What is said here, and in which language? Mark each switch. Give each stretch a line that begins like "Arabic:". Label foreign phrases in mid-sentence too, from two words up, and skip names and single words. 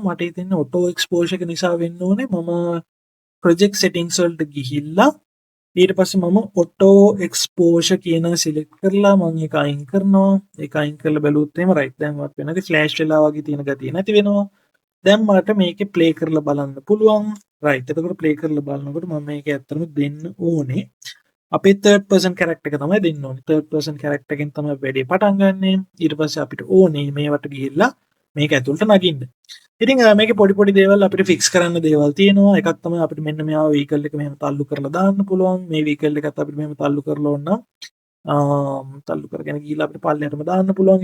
Sinhala: මට හිතෙන්නේ
English: auto exposure
Sinhala: එක නිසා වෙන්න ඕනේ. මම
English: project settings
Sinhala: වලට ගිහිල්ලා ඊට පස්සේ මම
English: auto exposure
Sinhala: කියන select කරලා මම ඒක අයින් කරනවා. ඒක අයින් කරලා බැලුවොත් එහෙම right දැන් වත් වෙනකේ flash වෙලා වගේ තියෙන ගතිය නැති වෙනවා. දැන් මට මේකේ play කරලා බලන්න පුළුවන්. right එතකොට play කරලා බලනකොට මම මේක ඇත්තටම දෙන්න ඕනේ. අපේ
English: third person character
Sinhala: එක තමයි දෙන්න ඕනේ.
English: third person character
Sinhala: එකෙන් තමයි වැඩේ පටන් ගන්නෙ. ඊට පස්සේ අපිට ඕනේ මේවට ගිහිල්ලා මේක ඇතුළට නගින්න. ඉතින් මේකේ පොඩි දේවල් අපිට fix කරන්න දේවල් තියෙනවා. එකක් තමයි අපිට මෙන්න මෙයා vehicle එක මෙහෙම තල්ලු කරලා දාන්න පුළුවන්. මේ vehicle එකත් අපිට මෙහෙම තල්ලු කරලා ඕන නම් තල්ලු කරගෙන ගිහිල්ලා අපිට පල්ලෙහාටම දාන්න පුළුවන්.